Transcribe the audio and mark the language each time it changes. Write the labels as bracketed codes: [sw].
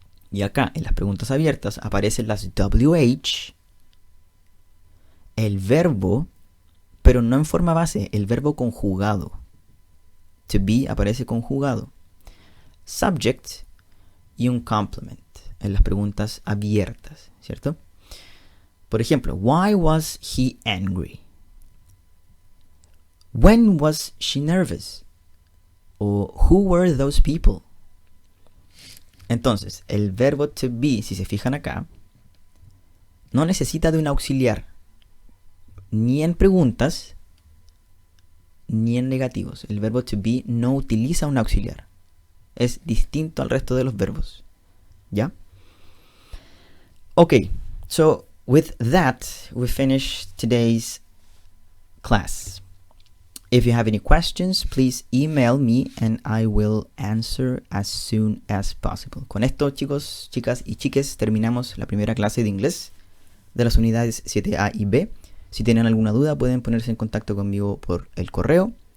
[es] Y acá, en las preguntas abiertas, aparecen las WH, el verbo, pero no en forma base, el verbo conjugado. To be aparece conjugado. Subject y un complement en las preguntas abiertas, ¿cierto? Por ejemplo, [en] why was he angry? When was she nervous? O who were those people? [es] Entonces, el verbo to be, si se fijan acá, no necesita de un auxiliar, ni en preguntas, ni en negativos. El verbo to be no utiliza un auxiliar. Es distinto al resto de los verbos. ¿Ya? [en] Okay, so with that, we finish today's class. If you have any questions, please email me and I will answer as soon as possible. [es] Con esto, chicos, chicas y chiques, terminamos la primera clase de inglés de las unidades 7A y B. Si tienen alguna duda, pueden ponerse en contacto conmigo por el correo.